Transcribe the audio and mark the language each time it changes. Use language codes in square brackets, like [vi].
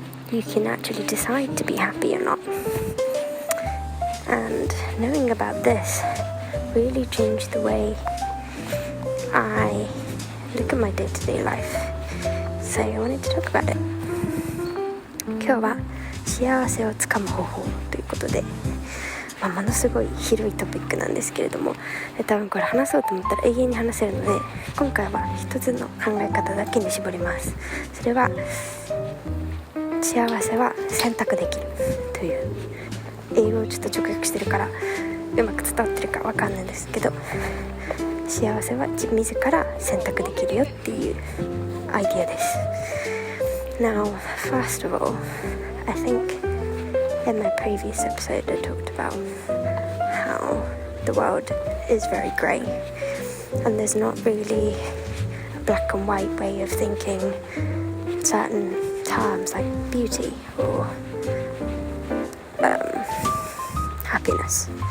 [en] You can actually decide to be happy or not, and knowing about this really changed the way I look at my day-to-day life. So I wanted to talk about it. [ja] 今日は幸せをつかむ方法ということで、ものすごい広いトピックなんですけれども、多分これ話そうと思ったら永遠に話せるので、今回は一つの考え方だけに絞ります。それは幸せは選択できるという、英語をちょっと直訳してるからうまく伝わってるかわかんないんですけど、幸せは自ら選択できるよっていうアイディアです。 [en] Now, first of all, I think in my previous episode I talked about how the world is very grey, and there's not really a black and white way of thinking certain terms like beauty or happiness.